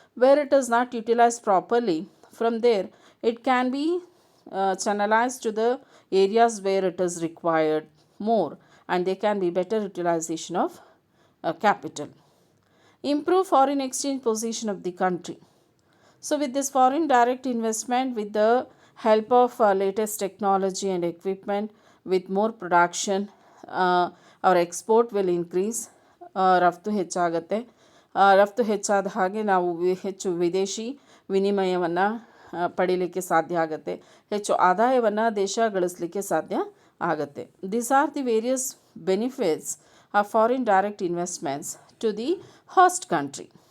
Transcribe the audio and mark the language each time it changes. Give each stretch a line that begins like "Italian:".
English: Where it is not utilized properly, from there it can be channelized to the areas where it is required more, and there can be better utilization of capital. Improve foreign exchange position of the country. So with this foreign direct investment, with the help of latest technology and equipment, with more production, our export will increase.
Kannada: ರಫ್ತು ಹೆಚ್ಚಾಗುತ್ತೆ. ರಫ್ತು ಹೆಚ್ಚಾದ ಹಾಗೆ ನಾವು ಹೆಚ್ಚು ವಿದೇಶಿ ವಿನಿಮಯವನ್ನು ಪಡೀಲಿಕ್ಕೆ ಸಾಧ್ಯ ಆಗುತ್ತೆ, ಹೆಚ್ಚು ಆದಾಯವನ್ನು ದೇಶ ಗಳಿಸಲಿಕ್ಕೆ ಸಾಧ್ಯ ಆಗುತ್ತೆ.
English: These are the various benefits of foreign direct investments to the host country.